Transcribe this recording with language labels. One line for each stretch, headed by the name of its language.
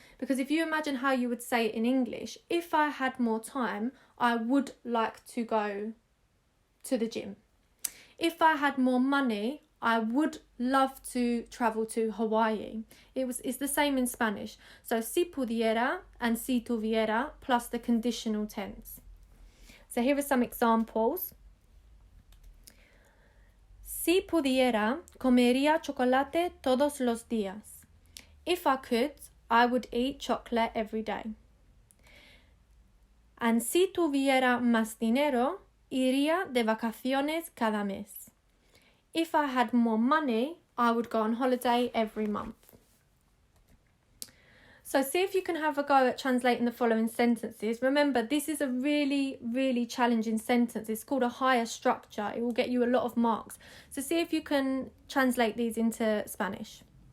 English: Because if you imagine how you would say it in English, if I had more time, I would like to go to the gym. If I had more money, I would love to travel to Hawaii. It's the same in Spanish. So si pudiera and si tuviera plus the conditional tense. So here are some examples.
Spanish: Si pudiera, comería chocolate todos los días.
English: If I could, I would eat chocolate every day. And
Spanish: si tuviera más dinero, iría de vacaciones cada mes.
English: If I had more money, I would go on holiday every month. So see if you can have a go at translating the following sentences. Remember, this is a really, really challenging sentence. It's called a higher structure. It will get you a lot of marks. So see if you can translate these into Spanish.